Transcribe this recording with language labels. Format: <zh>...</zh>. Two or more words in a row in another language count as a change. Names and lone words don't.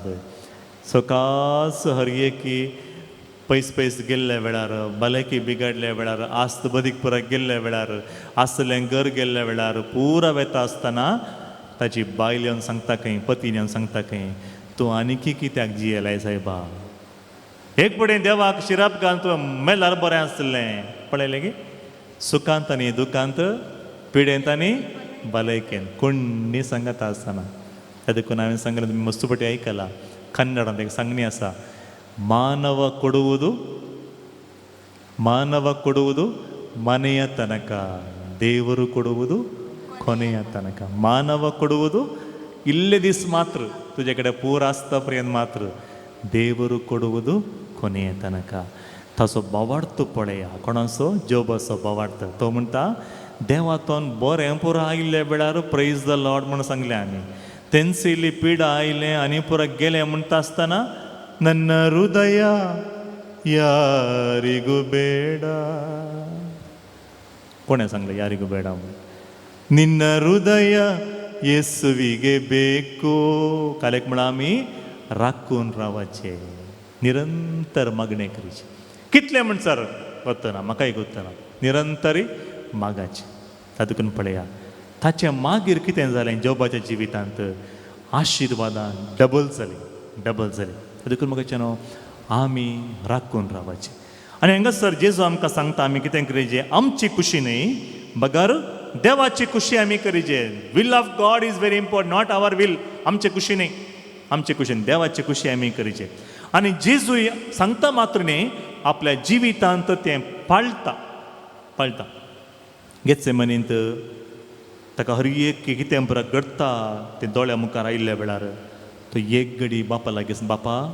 <kok>सकास हर एकी पयस गेल्ल्या वेळार, भलायकी बिगडल्या वेळार, आस्त बदीक पुरा गेल्ल्या वेळार, आसलें घर गेल्ल्या वेळार पुरा वेता आसतना ताची बायल येवन सांगता खंय, पतीन येवन सांगता खंय, तूं आनीकी कित्याक जियेलाय सायबा. एक पडेन देवाक शिराप घालून तुवें मेल्यार बरें आसलें. पळयलें गे, सुखांत आनी दुखांत, पिडेंत आनी भलायकेन कोणी सांगता आसतना. त्या देखून हांवें सांगलें, तुमी मस्तू पटी आयकलां, कन्नडांत एक सांगणी आसा,</kok> <kn>ಮಾನವ ಕೊಡುವುದು ಮನೆಯ ತನಕ, ದೇವರು ಕೊಡುವುದು ಕೊನೆಯ ತನಕ. ಮಾನವ ಕೊಡುವುದು ಇಲ್ಲೇ ದಿಸ್ ಮಾತ್ರ,</kn> <kok>तुझ्याकडे पूर आसता पर्यंत मात्र,</kok> <kn>देವರು ಕೊಡುವುದು ಕೊನೆಯ ತನಕ.</kn> <kok>ताचो बोवाडतो पळया कोणाचो जोबाचो बोवाडतो तो म्हणटा देवातोन बरें पुरो आयिल्ले वेळार</kok> <en>praise the Lord</en> <kok>म्हणून सांगलें आमी तेंचेली पिडा आयलें आनी पुरो गेलें म्हणटा आसतना</kok> <kn>ನನ್ನ ಹೃದಯ ಯಾರಿಗೂ ಬೇಡ</kn> <kok>कोणे सांगले</kok> <kn>ಯಾರಿಗೂ ಬೇಡ ನಿನ್ನ ಹೃದಯ ಯೇಸುವಿಗೆ ಬೇಕು</kn> <kok>कालेक म्हणा आमी राखून रावचे निरंतर मागणे करीचे कितले म्हणसर वतना म्हाकाय वतना निरंतरी मागाचे तातूंत पळया ताच्या मागीर कितें जालें जोबाच्या जिवितांत आशिर्वादान डबल जाली तातूंत म्हाका न्हू आमी राखून रावचे आनी हांगासर जेजू आमकां सांगता आमी कितें करीचे आमची खुशी न्ही बगर देवाची खुशी आमी करीचे</kok> <en>will of God is very important not our will</en> <kok>आमची खुशी न्ही आमची खुशी देवाची खुशी आमी करीचे आनी जेजूय सांगता मात्र न्ही आपल्या जिवितांत तें पाळटा घेतचे मनींत ताका हर एक कितें पुरो घडटा तें दोळ्या मुखार आयिल्ल्या वेळार तो एक घडी बापा लागीं बापा</kok>